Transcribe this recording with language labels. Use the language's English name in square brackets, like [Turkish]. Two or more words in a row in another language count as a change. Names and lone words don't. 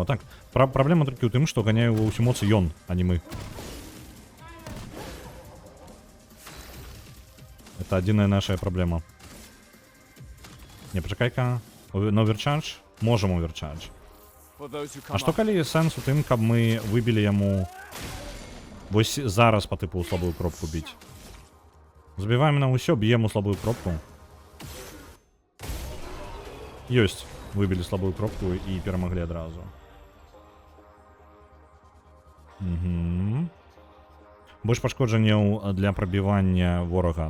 [Belarusian] Так, праблема толькі ў тым, што ганяю ва ўсю моц ён, а не мы. Это адзіная наша праблема. Не, пачакай-ка. На оверчардж? Можам оверчардж. [English] For those who come [Belarusian] А што [English] after. [Belarusian] калі сэнс у тым, каб мы выбілі яму вось зараз па тыпу слабую кропку біць? Забіваем на ўсё, б'ем у слабую кропку. Ёсць. Выбілі слабую кропку і перамаглі адразу. Больш пашкоджанняў для прабівання ворага.